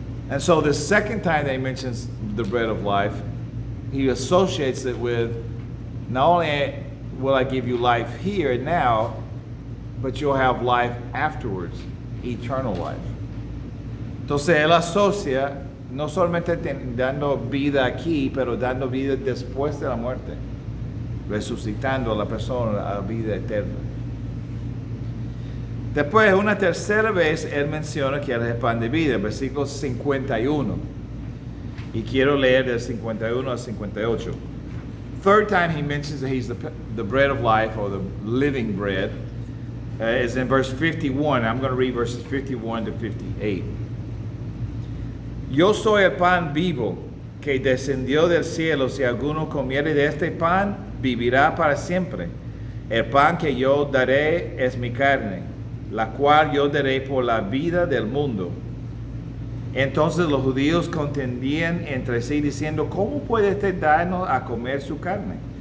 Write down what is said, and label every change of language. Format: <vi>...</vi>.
<en>And so the second time that He mentions the bread of life, He associates it with, not only will I give you life here and now, but you'll have life afterwards, eternal life.</en> <es>Entonces Él asocia no solamente dando vida aquí, pero dando vida después de la muerte, resucitando a la persona a vida eterna. Después, una tercera vez, Él menciona que Él es el pan de vida, versículo 51. Y quiero leer del 51 al 58.</es> <en>Third time he mentions that He's the bread of life, or the living bread, is in verse 51. I'm going to read verses 51 to 58.</en> <es>Yo soy el pan vivo que descendió del cielo. Si alguno comiere de este pan, vivirá para siempre. El pan que yo daré es mi carne, la cual yo daré por la vida del mundo. Entonces los judíos contendían entre sí diciendo, ¿cómo puede usted darnos a comer su carne?</es>